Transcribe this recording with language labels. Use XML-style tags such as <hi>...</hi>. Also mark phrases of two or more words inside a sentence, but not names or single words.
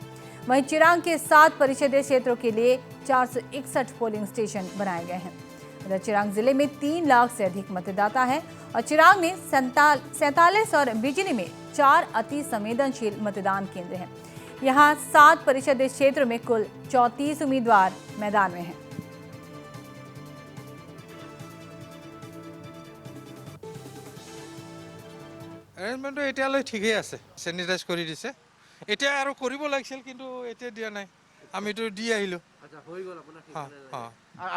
<hi>वहीं चिरांग के 7 परिषदीय क्षेत्रों के लिए 461 पोलिंग स्टेशन बनाए गए हैं। उधर चिरांग जिले में 3 लाख से अधिक मतदाता है और चिरांग में 47 और बिजली में 4 अति संवेदनशील मतदान केंद्र हैं। यहाँ 7 परिषदीय क्षेत्रों में कुल 34 उम्मीदवार मैदान में हैं।</hi> <as>এৰেঞ্জমেণ্টটো এতিয়ালৈ ঠিকেই আছে, চেনিটাইজ কৰি দিছে। এতিয়া আৰু কৰিব লাগিছিল কিন্তু এতিয়া দিয়া নাই, আমিতো দি আহিলোঁ। আচ্ছা, হৈ গ'ল আপোনাৰ ঠিক অঁ</as>